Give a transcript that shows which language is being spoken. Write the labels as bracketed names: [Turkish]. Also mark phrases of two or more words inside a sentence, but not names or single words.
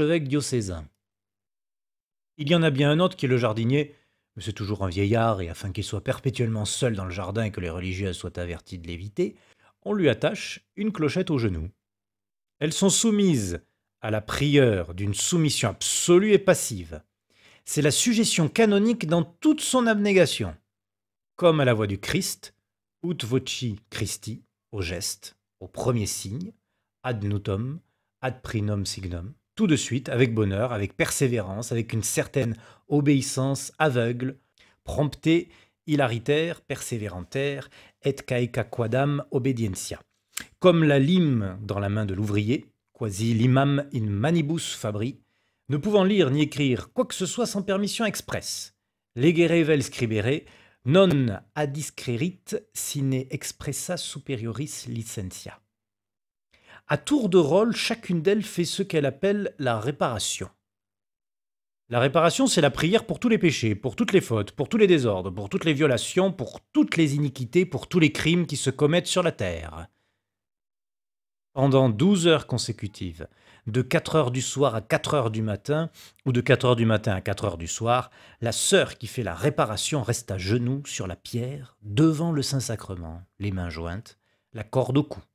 [French] Il y en a bien un autre qui est le jardinier, mais c'est toujours un vieillard, et afin qu'il soit perpétuellement seul dans le jardin et que les religieuses soient averties de l'éviter, on lui attache une clochette au genou. Elles sont soumises à la prieure d'une soumission absolue et passive. C'est la suggestion canonique dans toute son abnégation, comme à la voix du Christ, [Latin] ut voci Christi, [French] au geste, au premier signe, [Latin] ad nutum, ad primum signum, [French] tout de suite, avec bonheur, avec persévérance, avec une certaine obéissance aveugle, [Latin] prompte hilariter, persévéranter, et caeca quadam obedientia. [French] Comme la lime dans la main de l'ouvrier, [Latin] quasi limam in manibus fabri, [French] ne pouvant lire ni écrire quoi que ce soit sans permission expresse. [Latin] Legere vel scribere, non adiscrerit sine expressa superioris licentia. [French] À tour de rôle, chacune d'elles fait ce qu'elle appelle la réparation. La réparation, c'est la prière pour tous les péchés, pour toutes les fautes, pour tous les désordres, pour toutes les violations, pour toutes les iniquités, pour tous les crimes qui se commettent sur la terre. Pendant 12 heures consécutives, de 4 heures du soir à 4 heures du matin, ou de 4 heures du matin à 4 heures du soir, la sœur qui fait la réparation reste à genoux sur la pierre, devant le Saint-Sacrement, les mains jointes, la corde au cou.